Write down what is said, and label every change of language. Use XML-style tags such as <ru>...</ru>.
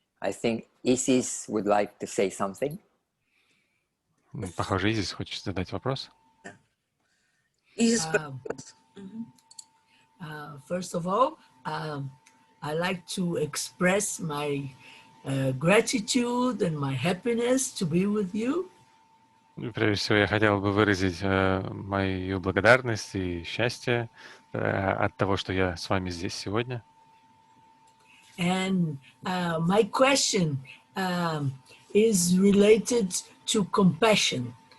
<en>I think Isis would like to say something.</en> <ru>Похоже, Изис хочет задать вопрос. Изис,</ru> <en>First of all, I like to express my gratitude and my happiness to be with you.</en> <ru>Прежде всего, я хотел бы выразить мою благодарность и счастье от того, что я с вами здесь сегодня.</ru> <en>And my question is related to compassion.</en>